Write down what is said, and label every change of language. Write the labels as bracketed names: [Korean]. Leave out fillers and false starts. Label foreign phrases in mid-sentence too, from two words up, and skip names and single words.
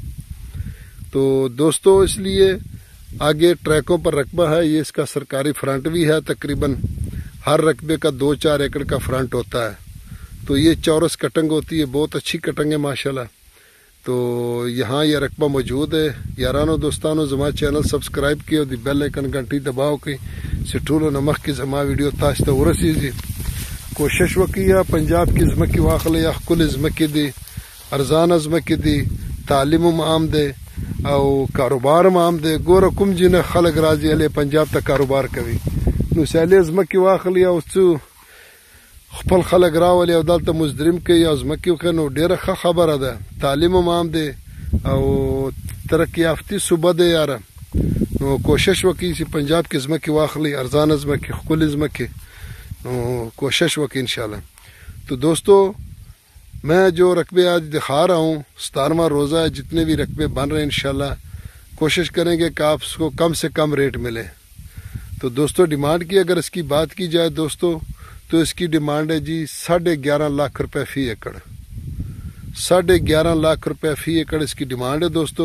[Urdu] تو دوستو اس لیے آگے ٹریکوں پر رقبہ ہے، یہ اس کا سرکاری فرنٹ بھی ہے، تقریباً ہر رقبے کا 2-4 ایکڑ کا فرنٹ ہوتا ہے، تو یہ چورس کٹنگ ہوتی ہے، بہت اچھی کٹنگ ہے ماشاءاللہ۔ تو یہاں یہ رقبہ موجود ہے۔ [Pashto] یارانو دوستانو زما چینل سبسکرائب کیو، دی [English] bell icon [Pashto] گھنٹی دباؤ کی سٹولو نمخ کی زما ویڈیو تاش ته ورسیږي۔ کوشش وکړئ پنجاب کی ځمکې واخلئ، ښکلې ځمکې دي، ارزانه ځمکې دي، تعلیم هم عام دی او کاروبار هم عام دی۔ ګوره کوم ځینې خلک راځي هلې پنجاب ته کاروبار کوي، نو سیالې ځمکې واخلي او څو خپل خلک راولي او دلته مزدرم کوي او ځمکې وکړي، نو ډېره ښه خبره ده، تعلیم هم عام دی او ترقي یافتي صوبه دی یاره، نو کوشش وکړئ چې پنجاب کې ځمکې واخلئ، ارزانه ځمکې، ښکلې ځمکې، نو کوشش وکړئ انشاءاللہ۔ [Urdu] تو دوستو میں جو رقبے آج دکھا رہا ہوں 17واں روزہ ہے، جتنے بھی رقبے بن رہے ہیں انشاءاللہ کوشش کریں گے کہ آپ کو کم سے کم ریٹ ملے۔ تو دوستو ڈیمانڈ کی اگر اس کی بات کی جائے دوستو تو اس کی ڈیمانڈ ہے جی 11.5 لاکھ روپے فی ایکڑ، 11.5 لاکھ روپے فی ایکڑ اس کی ڈیمانڈ ہے دوستو۔